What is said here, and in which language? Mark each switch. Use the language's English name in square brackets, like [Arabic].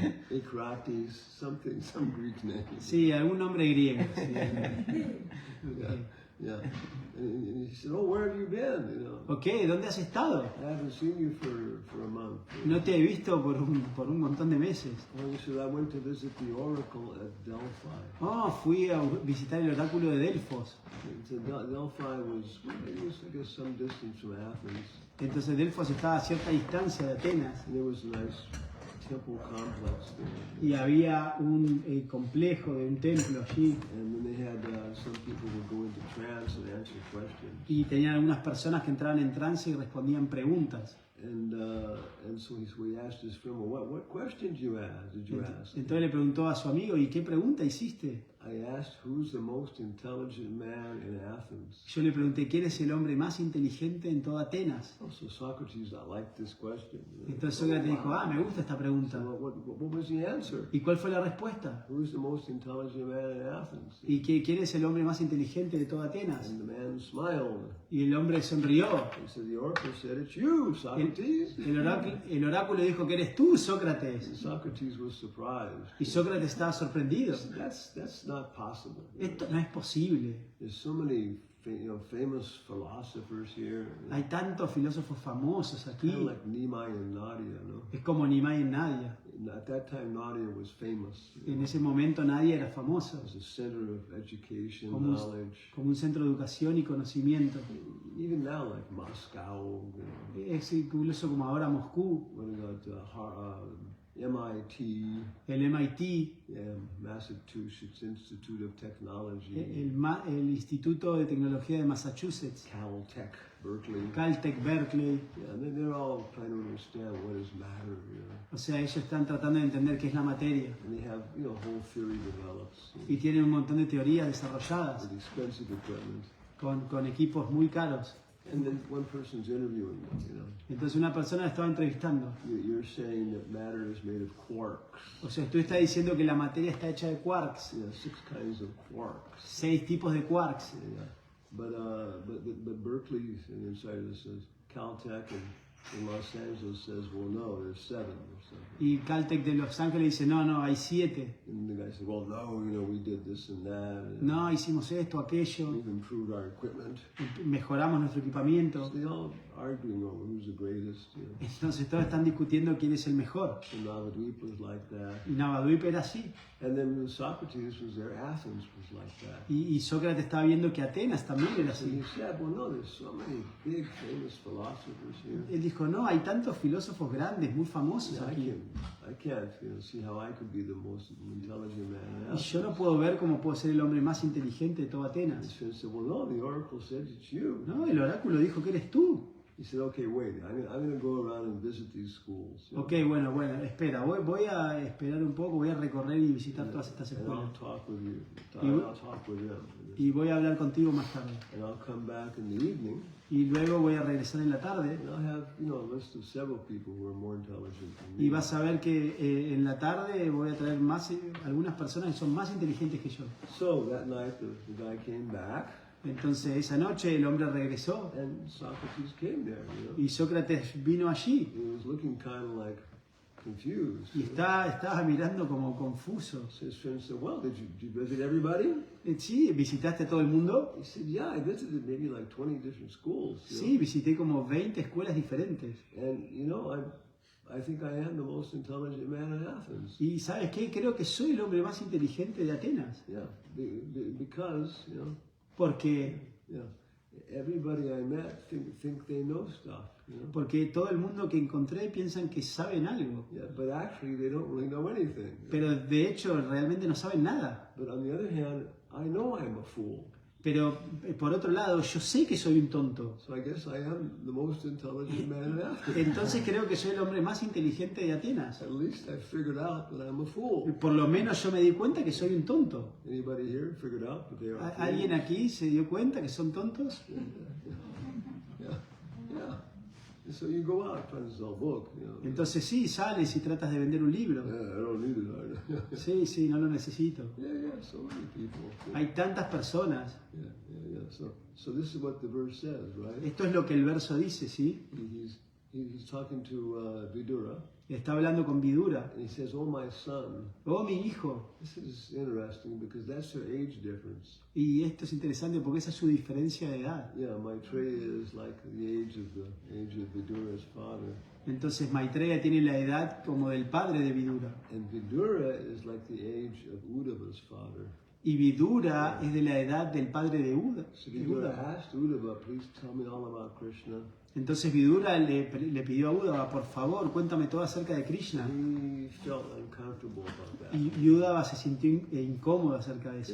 [English] Ecrates, some Greek name. [Spanish] Sí, algún nombre griego. Sí. [English] Yeah, Ok. yeah. And he said, "Oh, where have you been? You know, [Spanish] Ok, ¿dónde has estado? [English] I haven't seen you for a month." [Spanish] No te he visto por un montón de meses. [English] Oh, he said, "I went to visit the oracle at Delphi." [Spanish] Oh, fui a visitar el oráculo de Delfos. [English] And so Delphi was, I guess, some distance from Athens, [Spanish] Entonces Delfos estaba a cierta distancia de Atenas [English] and there was a nice temple complex there. [Spanish] y había un complejo de un templo allí [English] And then they had some people would go into trance and answer questions. [Spanish] y tenían algunas personas que entraban en trance y respondían preguntas. [English] And so he asked his friend, "Well, what questions did you ask?" [Spanish] Entonces le preguntó a su amigo, ¿y qué pregunta hiciste? [English] I asked, "Who's the most intelligent man in Athens?" [Spanish] Yo le pregunté, ¿quién es el hombre más inteligente en toda Atenas? [English] Oh, so Socrates, I like this question. [Spanish] Entonces Sócrates dijo, me gusta esta pregunta. [English] So what was the answer? [Spanish] ¿Y cuál fue la respuesta? [English] Who's the most intelligent man in Athens? [Spanish] ¿Y quién es el hombre más inteligente de toda Atenas? [English] And the man smiled. [Spanish] Y el hombre sonrió. [English] He said, "The oracle said it's you, Socrates." [Spanish] El oráculo dijo que eres tú, [English] And [Spanish] Sócrates. [English] Socrates was surprised. [Spanish] Y Sócrates estaba sorprendido. [English] That's not possible. [Spanish] Esto no es posible. [English] There's so many famous philosophers here. [Spanish] Hay tantos filósofos famosos [English] Kind [Spanish] aquí. [English] of like Nimai and Nadia, no? [Spanish] Es como Nimai y Nadia. [English] And at that time, Nadia was famous. [Spanish] En ese momento nadie era famoso. [English] As a center of education, [Spanish] Como un, [English] knowledge. [Spanish] como un centro de educación y conocimiento. [English] Even now, like Moscow, you know, [Spanish] Es incluso como ahora Moscú, [English] what about MIT, [Spanish] el MIT, [English] Massachusetts Institute of Technology, [Spanish] el Instituto de Tecnología de Massachusetts, [English] Caltech, Berkeley. [Spanish] Caltech, Berkeley. [English] Yeah, and they're all trying to understand what is matter, you know. [Spanish] O sea, ellos están tratando de entender qué es la materia. [English] And they have, whole theory develops [Spanish] Y tienen un montón de teorías desarrolladas [English] with expensive equipment. [Spanish] con equipos muy caros. [English] And then one person's interviewing them, you know. [Spanish] Entonces una persona la estaba entrevistando. [English] You're saying that matter is made of quarks. [Spanish] O sea, tú estás diciendo que la materia está hecha de quarks. [English] 6 kinds of quarks. [Spanish] 6 tipos de quarks. [English] Yeah. But Berkeley inside this says Caltech and Los Angeles says, well, no, there's 7 or something. [Spanish] Y Caltech de Los Ángeles dice, no, hay 7. [English] And the guy said, well, no, we did this and that. And [Spanish] No, hicimos esto, aquello. [English] we've improved our equipment. [Spanish] Mejoramos nuestro equipamiento. [English] So they all arguing over who's the greatest. You know. [Spanish] Entonces todos están discutiendo quién es el mejor. [English] And Navadvipa was like that. [Spanish] Y Navadvipa era así. [English] And then when Socrates was there, Athens was like that. [Spanish] Y Sócrates estaba viendo que Atenas también era [English] And [Spanish] así. [English] he said, well, no, there's so many big famous philosophers here. [Spanish] Él dijo, no, hay tantos filósofos grandes, muy famosos [English] I [Spanish] aquí. [English] can't see how I could be the most intelligent man in [Spanish] Y [English] Athens. [Spanish] yo no puedo ver cómo puedo ser el hombre más inteligente de toda [English] His [Spanish] Atenas. [English] friend said, well, no, the oracle said it's you. [Spanish] No, el oráculo dijo que eres tú. [English] He said, okay, wait, I'm going to go around and visit these schools. You know, [Spanish] Ok, bueno, espera, voy a esperar un poco, voy a recorrer y visitar todas estas [English] and [Spanish] escuelas. [English] I'll talk with you. You- I'll talk with them. [Spanish] Y voy a hablar contigo más tarde. [English] And I'll come back in the evening, [Spanish] Y luego voy a regresar en la tarde. [English] and I'll have, a list of several people who are more intelligent than me. [Spanish] Y vas a ver que en la tarde voy a traer algunas personas que son más inteligentes que yo. [English] So that night, the guy came back, [Spanish] Entonces esa noche el hombre regresó [English] and Socrates came there, [Spanish] y Sócrates vino allí [English] He was looking kind of like confused. [Spanish] y estaba mirando como confuso. [English] So his friend said, well, did you visit everybody? [Spanish] Sí, ¿visitaste a todo el mundo? [English] He said, yeah, I visited maybe like 20 different schools. [Spanish] Sí, visité como 20 escuelas diferentes. [English] And, I think I am the most intelligent man in Athens. [Spanish] Y ¿sabes qué? Creo que soy el hombre más inteligente de Atenas. [English] Yeah, because, [Spanish] Porque [English] yeah, everybody I met think they know stuff, you know? [Spanish] Porque todo el mundo que encontré piensan que saben algo, [English] Yeah, but actually they don't really know anything. [Spanish] pero de hecho realmente no saben nada. [English] But on the other hand, I know I'm a fool. [Spanish] Pero por otro lado, yo sé que soy un tonto. [English] So I guess I am the most intelligent man in Athens. [Spanish] Entonces creo que soy el hombre más inteligente de Atenas. [English] At least I figured out that I'm a fool. [Spanish] Por lo menos yo me di cuenta que soy un tonto. [English] Anybody here figured out that they are fools? [Spanish] ¿Alguien aquí se dio cuenta que son tontos? [English] Yeah, yeah. And so you go out trying to sell a book, you know. [Spanish] Entonces sí, sales y tratas de vender un libro. [English] Yeah, I don't need it. [Spanish] Sí, sí, no lo necesito. [English] Yeah, so many people. Yeah, [Spanish] Hay tantas personas. [English] yeah. So this is what the verse says, right? [Spanish] Esto es lo que el verso dice, ¿sí? [English] He's talking to Vidura, [Spanish] Está hablando con Vidura. [English] and he says, "Oh, my son." [Spanish] Oh, mi hijo. [English] This is interesting because that's their age difference. [Spanish] Y esto es interesante porque esa es su diferencia de edad. [English] Yeah, Maitreya is like the age of Vidura's father, [Spanish] Entonces Maitreya tiene la edad como del padre de Vidura. [English] and Vidura is like the age of Uddhava's father. [Spanish] Y Vidura es de la edad del padre de Uda. [English] So Vidura asked Uddhava, "Please tell me all about Krishna." [Spanish] Entonces Vidura le pidió a Uddhava, por favor, cuéntame todo acerca de Krishna. [English] He felt uncomfortable about that. [Spanish] Y Uddhava se sintió incómodo acerca de eso.